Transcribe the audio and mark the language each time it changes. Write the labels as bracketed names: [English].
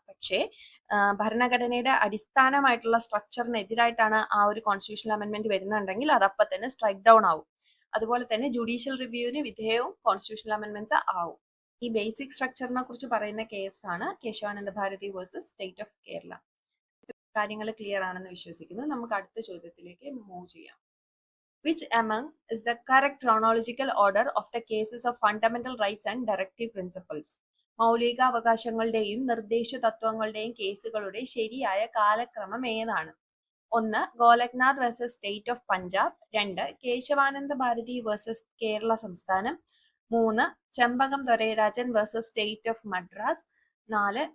[Malayalam] പക്ഷേ ഭരണഘടനയുടെ അടിസ്ഥാനമായിട്ടുള്ള സ്ട്രക്ചറിനെതിരായിട്ടാണ് ആ ഒരു കോൺസ്റ്റിറ്റ്യൂഷണൽ അമെന്റ്മെന്റ് വരുന്നുണ്ടെങ്കിൽ അത് അപ്പം തന്നെ സ്ട്രൈക്ക് ഡൗൺ ആവും. അതുപോലെ തന്നെ ജുഡീഷ്യൽ റിവ്യൂവിന് വിധേയവും കോൺസ്റ്റിറ്റ്യൂഷണൽ അമെന്റ്മെന്റ്സ് ആവും. ഈ ബേസിക് സ്ട്രക്ചറിനെ കുറിച്ച് പറയുന്ന കേസാണ് Kesavananda Bharati versus state of Kerala. കാര്യങ്ങൾ ക്ലിയർ ആണെന്ന് വിശ്വസിക്കുന്നു. നമുക്ക് അടുത്ത ചോദ്യത്തിലേക്ക് മൂവ് ചെയ്യാം. [English] Which among is the correct chronological order of the cases of fundamental rights and directive principles? [Malayalam] മൗലിക അവകാശങ്ങളുടെയും നിർദ്ദേശ തത്വങ്ങളുടെയും കേസുകളുടെ ശരിയായ കാലക്രമം ഏതാണ്? 1. ഗോലഖ്നാഥ് versus state of Punjab. 2. Kesavananda Bharati versus Kerala സംസ്ഥാനം. 3. ചെമ്പകം ദൊരൈരാജൻ വേഴ്സസ് സ്റ്റേറ്റ് ഓഫ് മദ്രാസ്. 4.